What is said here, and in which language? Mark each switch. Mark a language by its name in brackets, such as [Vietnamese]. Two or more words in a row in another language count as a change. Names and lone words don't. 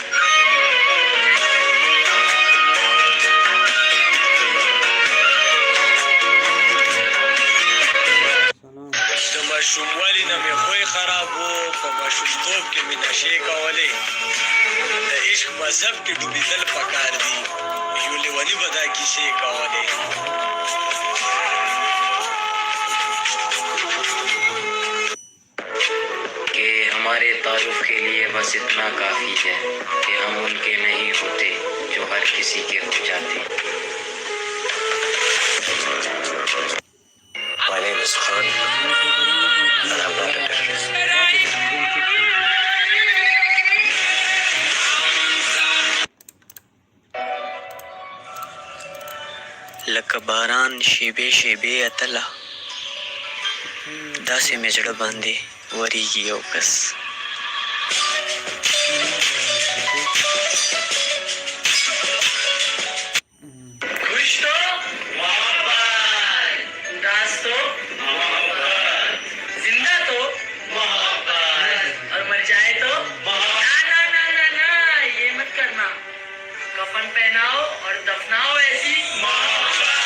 [Pashto] د ماشوموالي نه مې خوی خراب و په ماشومتوب کې مې نشې کولې د عشق مذهب کې ډوبېدل پکار دي یو لیوني به دا کیسې کولې [Urdu] کہ ہمارے تعارف کے لیے بس اتنا کافی ہے کہ ہم ان کے نہیں ہوتے جو ہر کسی کے ہو جاتے [English] My name is Khan and I'm not a terrorist. [Pashto] لکه باران شیبې شیبې اتله داسې مې زړه باندې ورېږي یو کس [Urdu] خوش تو محبت اداس تو محبت زندہ تو محبت اور مر جائے تو محبت نا نا نا نا یہ مت کرنا کفن پہناؤ اور دفناؤ ایسی محبت